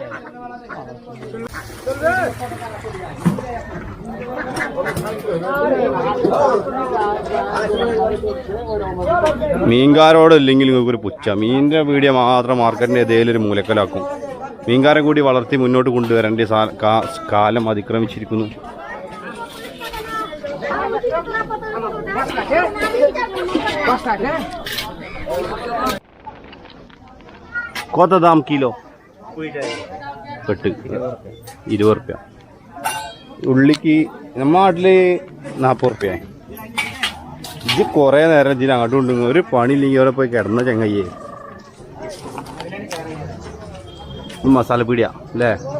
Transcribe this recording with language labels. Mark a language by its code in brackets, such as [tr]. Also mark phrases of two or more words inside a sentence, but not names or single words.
[ml] മീൻകാരോട് ഇല്ലെങ്കിൽ നിങ്ങൾക്കൊരു പുച്ഛ. മീനിന്റെ വീഡിയോ മാത്രം മാർക്കറ്റിന്റെ ഏതെങ്കിലും ഒരു മൂലക്കലാക്കും. മീൻകാരെ കൂടി വളർത്തി മുന്നോട്ട് കൊണ്ടുവരേണ്ട കാലം അതിക്രമിച്ചിരിക്കുന്നു. [bn] কত দাম কিলো? [ml] കെട്ട് 20 റുപ്യ. ഉള്ളിക്ക് നമ്മുടെ നാട്ടില് 40 റുപ്യ. ഇത് കുറേ നേരം ഇതിന് അങ്ങോട്ടും ഉണ്ടെങ്കിൽ ഒരു പണിയില്ലെങ്കിൽ അവിടെ പോയി കിടന്ന ചങ്ങയ്യേ. മസാല പീടിയ അല്ലേ?